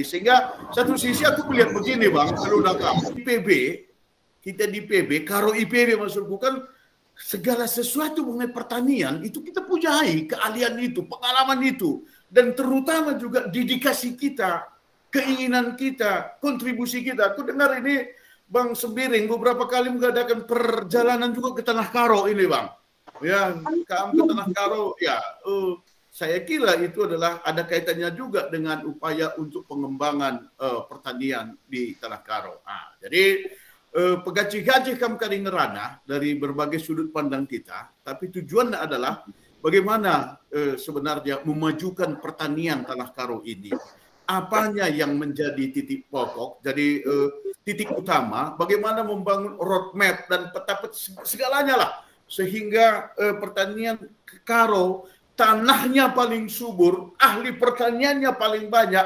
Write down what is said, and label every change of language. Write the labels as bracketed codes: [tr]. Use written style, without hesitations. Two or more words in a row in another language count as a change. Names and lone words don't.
[id] Sehingga satu sisi aku melihat begini Bang, kalau udah IPB, kita di PB, karo IPB maksudku kan segala sesuatu mengenai pertanian itu kita punyai, keahlian itu, pengalaman itu, dan terutama juga dedikasi kita, keinginan kita, kontribusi kita. Aku dengar ini Bang Sembiring beberapa kali mengadakan perjalanan juga ke Tanah Karo ini Bang. Ya, ke Tanah Karo, ya saya kira itu adalah ada kaitannya juga dengan upaya untuk pengembangan pertanian di Tanah Karo. Jadi [btx] pegaci-gaci kam kari ngerana [id] dari berbagai sudut pandang kita, tapi tujuannya adalah bagaimana sebenarnya memajukan pertanian Tanah Karo ini. Apanya yang menjadi titik pokok, jadi titik utama, bagaimana membangun roadmap dan peta segalanya lah, sehingga pertanian Karo, tanahnya paling subur, ahli pertaniannya paling banyak.